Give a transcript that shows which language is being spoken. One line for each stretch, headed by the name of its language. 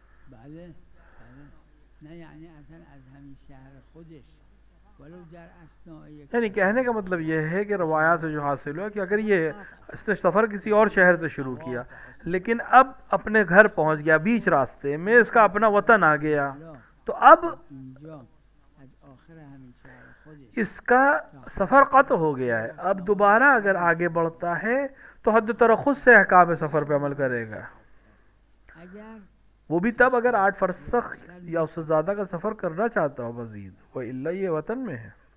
Persian: بله نه یعنی اصلا از همین شهر خودش ولو در اثناء یک
Urdu: یعنی کہنے کا مطلب یہ ہے کہ روایات سے جو حاصل ہوا کہ اگر یہ اس نے سفر کسی اور شہر سے شروع کیا لیکن اب اپنے گھر پہنچ گیا بیچ راستے میں اس کا اپنا وطن آ گیا تو اب
Persian: اینجا از آخر همین شهر خودش
Urdu: اس کا سفر قطع ہو گیا ہے. اب دوبارہ اگر آگے بڑھتا ہے تو حد ترخص سے احکام سفر پہ عمل کرے گا. اگر وہ بھی تب اگر 8 فرسخ یا اس سے زیادہ کا سفر کرنا چاہتا ہو مزید، وہ الا یہ وطن میں ہے.